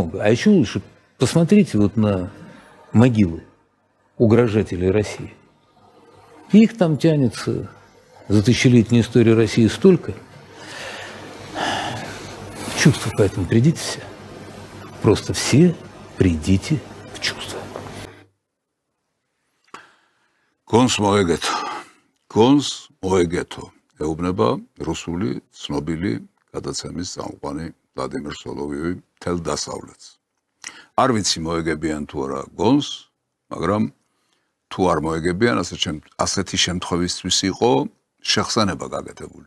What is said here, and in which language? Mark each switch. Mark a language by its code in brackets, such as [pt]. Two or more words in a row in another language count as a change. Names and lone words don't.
[ru] А еще лучше посмотрите вот на могилы угрожателей России. Их там тянется за тысячелетнюю историю России столько. В чувство поэтому придите все. Просто все придите в чувство. [ka] Გონს მოეგეთო. გონს მოეგეთო. ეუბნება რუსული ცნობილი გადაცემის წამყვანი ვლადიმერ სოლოვიოვი მთელ დასავლეთს. არ ვიცი მოეგებიან თუ არა გონს, მაგრამ თუ არ მოეგებიან, ასეთი შემთხვევისთვის იყო შეხსენება გაკეთებული.